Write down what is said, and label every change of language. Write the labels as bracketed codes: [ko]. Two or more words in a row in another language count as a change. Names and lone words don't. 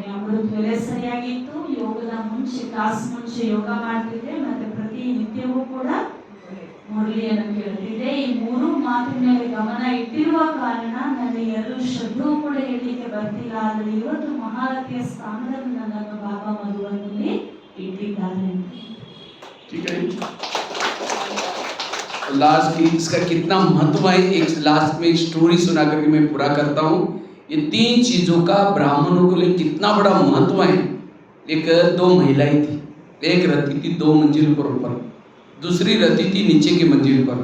[kn] ಅಮೃತ ವೇಳೆ ಸರಿಯಾಗಿತ್ತು, ಯೋಗದ ಮುಂಚೆ ಕ್ಲಾಸ್ ಮುಂಚೆ ಯೋಗ ಮಾಡ್ತಿದ್ದೆ, ಮತ್ತೆ ಪ್ರತಿ ನಿತ್ಯವೂ ಕೂಡ ಮುರಳಿಯನ್ನು ಕೇಳ್ತಿದ್ದೆ. ಈ 3 ಮಾತಿನ ಮೇಲೆ ಗಮನ ಇಟ್ಟಿರುವ ಕಾರಣ ನನಗೆ 2 ಶಬ್ದವೂ ಕೂಡ ಹೇಳಲಿಕ್ಕೆ ಬರ್ತಿಲ್ಲ. ಆದರೆ ಇವತ್ತು ಮಹಾರಥಿಯ ಸ್ಥಾನದಲ್ಲಿ ನನ್ನನ್ನು ಬಾಬಾ ಮಧುಬನಲ್ಲಿ ಇಟ್ಟಿದ್ದಾರೆ. [hi] ठीक है, लास्ट की इसका कितना महत्व है, एक लास्ट में एक स्टोरी सुना करके मैं पूरा करता हूँ. ये 3 चीजों का ब्राह्मणों के लिए कितना बड़ा महत्व है. एक 2 महिलाएं थी, एक रहती थी 2 मंजिल पर ऊपर, दूसरी रहती थी नीचे की मंजिल पर.